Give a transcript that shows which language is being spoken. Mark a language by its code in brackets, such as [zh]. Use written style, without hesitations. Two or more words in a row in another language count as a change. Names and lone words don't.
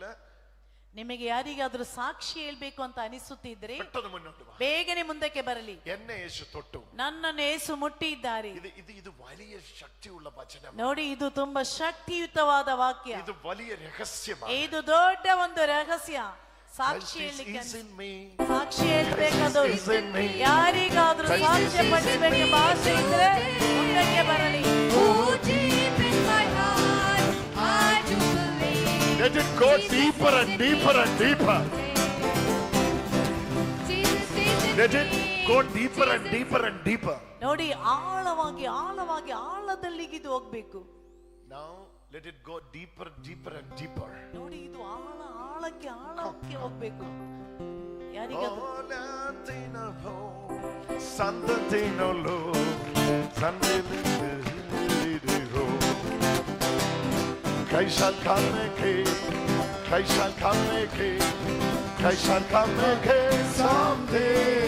[kn] ನಿಮಗೆ ಯಾರಿಗಾದ್ರೂ ಸಾಕ್ಷಿ ಹೇಳ್ಬೇಕು ಅಂತ ಅನಿಸುತ್ತಿದ್ರೆ [ml] പെട്ടെന്ന് മുന്നോട്ട് വാ. [kn] ಬೇಗನೆ ಮುಂದಕ್ಕೆ ಬರಲಿ. [ml] എന്നെ യേശു തൊട്ടു, [kn] ನನ್ನನ್ನು ಯೇಸು ಮುಟ್ಟಿದ್ದಾರೆ. [ml] ಇದು വലിയ ശക്തിയുള്ള ವಚನ. [kn] ನೋಡಿ, ಇದು ತುಂಬಾ ಶಕ್ತಿಯುತವಾದ ವಾಕ್ಯ. [ml] ಇದು വലിയ രഹസ്യമാണ്. [kn] ಇದು ದೊಡ್ಡ ಒಂದು ರಹಸ್ಯ. ಸಾಕ್ಷಿ ಹೇಳ್ಬೇಕಾದ್ರು ಯಾರಿಗಾದ್ರೂ ಸಾಕ್ಷ್ಯ ಪಡಿಸಬೇಕೆಂಬ ಆಸೆ ಇದ್ರೆ ಮುಂದಕ್ಕೆ ಬರಲಿ. [en] Let it go deeper and deeper and deeper. Let it go deeper and deeper and deeper. [kn] ನೋಡಿ, ಆಳವಾಗಿ ಆಳವಾಗಿ ಆಳದಲ್ಲಿಗಿದು ಹೋಗ್ಬೇಕು. [en] Now let it go deeper, deeper and deeper. [kn] ನೋಡಿ, ಇದು ಆಳಕ್ಕೆ ಆಳಕ್ಕೆ ಹೋಗ್ಬೇಕು. ಯಾರಿಗಾದ್ರೂ [en] Kai shall come again someday.